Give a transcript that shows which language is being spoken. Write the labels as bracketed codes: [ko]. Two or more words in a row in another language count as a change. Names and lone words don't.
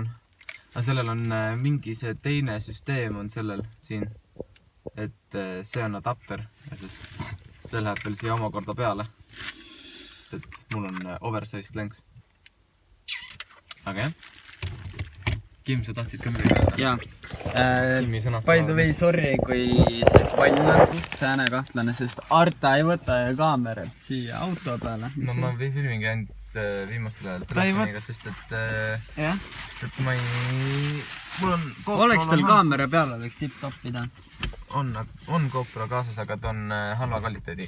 [et] Aga sellel on mingi see teine süsteem on sellel siin. Et see on adapter. See läheb veel siia omakorda peale. Sest et mul on oversized länks. Aga jah. Kim, sa tahtsid ka midagi öelda? Jaa. [en] By the way, sorry, [et] kui see pall on suht sääne kahtlane, sest Arta ei võta kaamerat siia auto peale. Ma filmingi ainult viimasel ajal telefoniga, sest et ma ei... Oleks tal kaamera peal, oleks tipp-top pidanud. On GoPro kaasas, aga ta on halva kvaliteediga.